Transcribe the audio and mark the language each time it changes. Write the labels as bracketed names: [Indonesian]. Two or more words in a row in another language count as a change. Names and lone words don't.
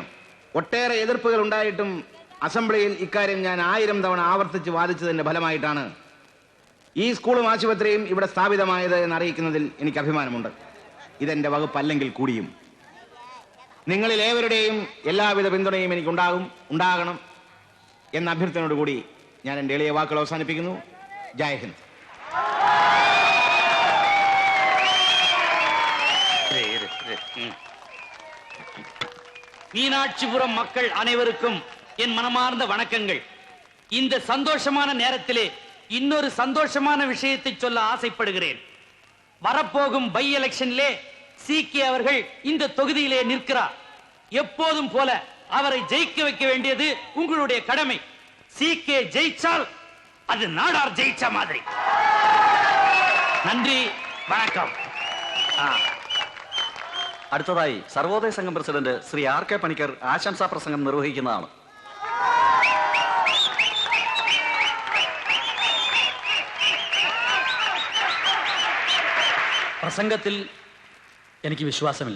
[Malayalam] ഒട്ടേറെ എതിർപ്പുകൾ ഉണ്ടായിട്ടും അസംബ്ലിയിൽ ഇക്കാര്യം ഞാൻ 1000 തവണ ആവർത്തിച്ച് വാദിച്ചതിന്റെ ഫലമായിട്ടാണ് ഈ സ്കൂളും ആശുപത്രിയും ഇവിടെ സ്ഥാപിതമായത് എന്നറിയിക്കുന്നതിൽ എനിക്ക് അഭിമാനമുണ്ട്. ഇതെന്റെ വകുപ്പല്ലെങ്കിൽ കൂടിയും നിങ്ങളിൽ ഏവരുടെയും എല്ലാവിധ പിന്തുണയും ഉണ്ടാകണം എന്ന അഭ്യർത്ഥനയോടുകൂടി ഞാൻ എൻ്റെ എളിയ വാക്കുകൾ അവസാനിപ്പിക്കുന്നു. ജയ് ഹിന്ദ്. [Tamil] மீனாட்சிபுரம் மக்கள் அனைவருக்கும் என் மனமார்ந்த வணக்கங்கள். இந்த சந்தோஷமான நேரத்திலே இன்னொரு சந்தோஷமான விஷயத்தை சொல்ல ஆசைப்படுகிறேன். வரப்போகும் [English] by election [Tamil] சி.கே. அவர்கள் இந்த தொகுதியிலே நிற்கிறார். எப்போதும் போல அவரை ஜெயிக்க வைக்க வேண்டியது உங்களுடைய கடமை. சீக்கே ஜெயிச்சால் அது நாடார் ஜெயிச்ச மாதிரி. நன்றி, வணக்கம். [Malayalam] അടുത്തതായി സർവോദയ സംഘം പ്രസിഡന്റ് ശ്രീ ആർ കെ പണിക്കർ ആശംസാ പ്രസംഗം നിർവഹിക്കുന്നതാണ്. പ്രസംഗത്തിൽ എനിക്ക് വിശ്വാസമില്ല.